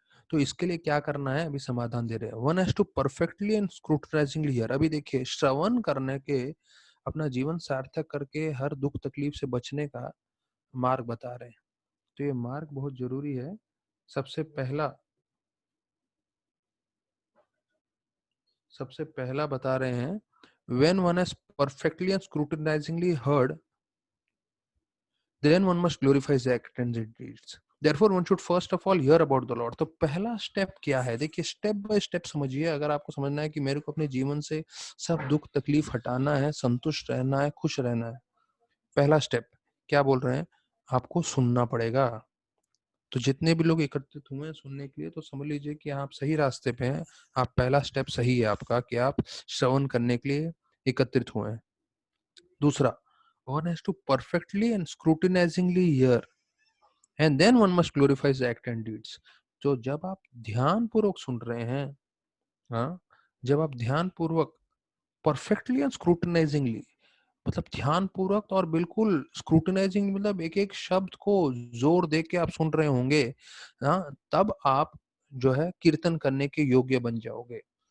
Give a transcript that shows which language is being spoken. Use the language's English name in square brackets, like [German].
[Hindi] तो इसके लिए क्या करना है, अभी समाधान दे रहे हैं। [English] One has to perfectly and scrutinizingly hear. [Hindi] अभी देखिए, श्रवण करने के, अपना जीवन सार्थक करके हर दुख तकलीफ से बचने का मार्ग बता रहे हैं। तो ये मार्ग बहुत जरूरी है। सबसे पहला बता रहे हैं, [English] when one has perfectly and scrutinizingly heard, then one must glorify his acts and his deeds. Therefore one should first of all hear about the Lord. [Hindi] तो पहला स्टेप क्या है? देखिए, [English] step by step [Hindi] समझिए। अगर आपको समझना है कि मेरे को अपने जीवन से सब दुख तकलीफ हटाना है, संतुष्ट रहना है, खुश रहना है, पहला स्टेप क्या बोल रहे हैं? आपको सुनना पड़ेगा। तो जितने भी लोग एकत्रित हुए हैं सुनने के लिए, तो समझ लीजिए कि आप सही रास्ते पे हैं। आप, पहला स्टेप सही है आपका कि आप श्रवण करने के लिए एकत्रित हुए हैं। [English] दूसरा, one has to perfectly and scrutinizingly hear and then one must glorify his act and deeds. [Hindi] तो जब आप ध्यान पूर्वक सुन रहे हैं, हाँ, जब आप ध्यान पूर्वक [English] perfectly and scrutinizingly, [Hindi] मतलब ध्यान पूर्वक और बिल्कुल स्क्रूटनाइजिंग, मतलब एक एक शब्द को जोर दे के आप सुन रहे होंगे, हाँ, तब आप जो है कीर्तन करने के योग्य बन जाओगे।